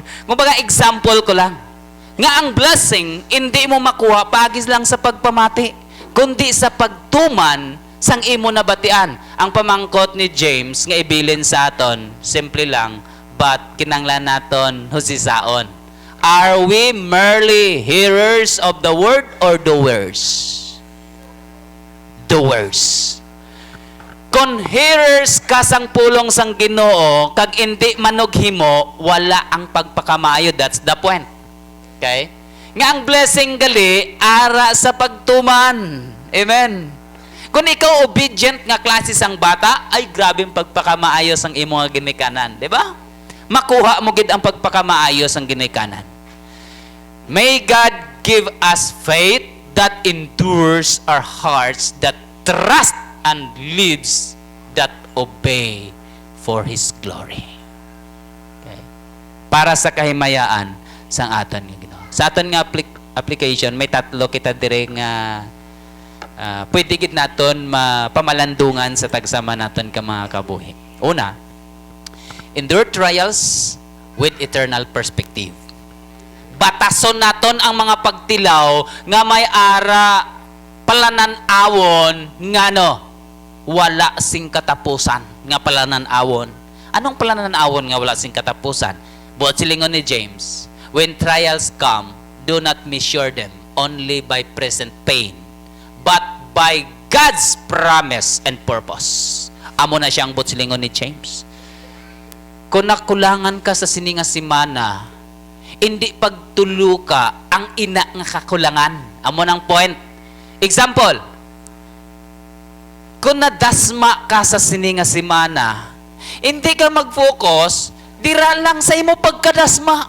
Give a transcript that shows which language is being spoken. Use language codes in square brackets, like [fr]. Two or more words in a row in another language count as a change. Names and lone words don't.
[hil] Kung baga, example ko lang. Nga ang blessing, hindi mo makuha pagis lang sa pagpamati, kundi sa pagtuman sang imo nabatian. Ang pamangkot ni James nga ibilin sa aton, simple lang, but kinanglan naton husisaon. [en] Are we merely hearers of the word or doers? Doers. [hil] Kung hearers ka sang pulong sang Ginoo, kag hindi manughimo, wala ang pagpakamayo. [en] That's the point. Okay? [hil] Nga ang blessing gali, ara sa pagtuman. Amen. Kung ikaw obedient nga klase sang bata, ay grabing pagpakamaayos ang imo nga ginikanan. Diba? Makuha mo gid ang pagpakamaayos ang ginikanan. [en] May God give us faith that endures our hearts, that trust and lives, that obey for His glory. Okay? [hil] Para sa kahimayaan sang aton nga Ginoo. Sa aton nga application, may tatlo kita dire nga pwede gid naton pamalandungan sa tagsama naton ka mga kabuhi. Una, [en] endure trials with eternal perspective. [hil] Batason naton ang mga pagtilaw nga may ara palanan-awon nga no, wala sing katapusan nga palanan-awon. Anong palanan-awon nga wala sing katapusan? Buot silingon ni [en] James, when trials come, do not measure them only by present pain, but by God's promise and purpose. [hil] Amo na siyang buot silingon ni James. Kung nakulangan ka sa sininga simana, hindi pagtulo ka ang ina nga kakulangan. Amo nang point. Example, kung nadasma ka sa sininga simana, hindi ka mag-focus, dira lang sa imo pagkadasma.